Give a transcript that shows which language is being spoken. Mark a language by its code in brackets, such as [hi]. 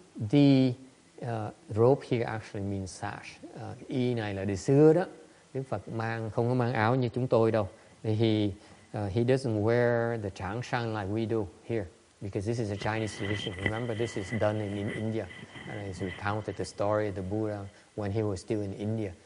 [en] The robe here actually means sash. [vi] Y này là từ xưa đó. Đức Phật không có mang áo như chúng tôi đâu. [en] He doesn't wear the tráng sang like we do here, because this is a Chinese tradition. Remember, this is done in India. And it's recounted the story of the Buddha when he was still in India.